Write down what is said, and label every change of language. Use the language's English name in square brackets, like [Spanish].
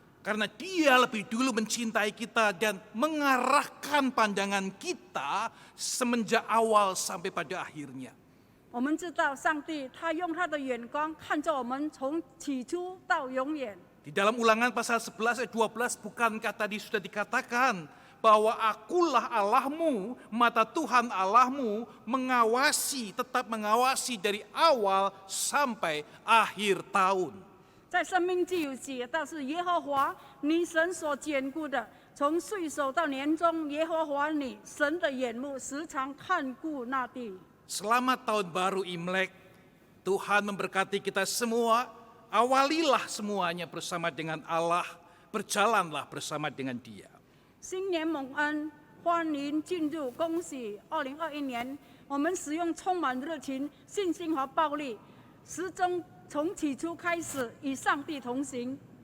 [Indonesian] Karena Dia lebih dulu mencintai kita dan mengarahkan pandangan kita semenjak awal sampai pada akhirnya. [Chinese] 我们知道，上帝他用他的眼光看着我们，从起初到永远。 [Indonesian] Di dalam Ulangan pasal 11 ayat 12, bukankah tadi sudah dikatakan bahwa akulah Allahmu, maka Tuhan Allahmu tetap mengawasi dari awal sampai akhir tahun. [Chinese] 在生命记有写到，是耶和华你神所坚固的，从岁首到年终，耶和华你神的眼目时常看顾那地。 [Indonesian] Selamat tahun baru Imlek. Tuhan memberkati kita semua. Awalilah semuanya bersama dengan Allah. Berjalanlah bersama dengan Dia. [Chinese] 新年蒙恩，欢迎进入，恭喜2021年，我们使用充满热情、信心和暴力，始终从起初开始与上帝同行。